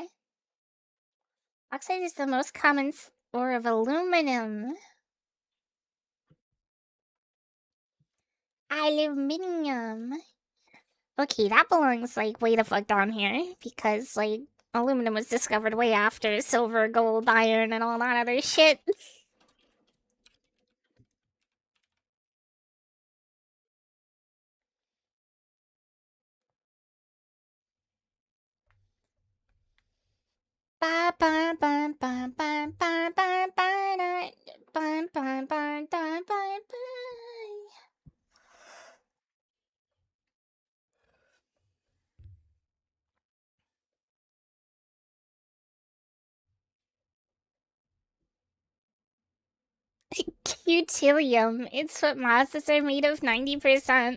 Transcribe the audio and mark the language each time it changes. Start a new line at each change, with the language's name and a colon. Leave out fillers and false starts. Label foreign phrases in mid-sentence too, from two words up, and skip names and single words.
English: Bauxite is the most common ore of aluminum. Aluminium. Okay, that belongs like way the fuck down here because like aluminum was discovered way after silver, gold, iron, and all that other shit. Ba ba ba ba ba ba ba ba ba ba ba ba ba ba. Cutilium. It's what mosses are made of 90%.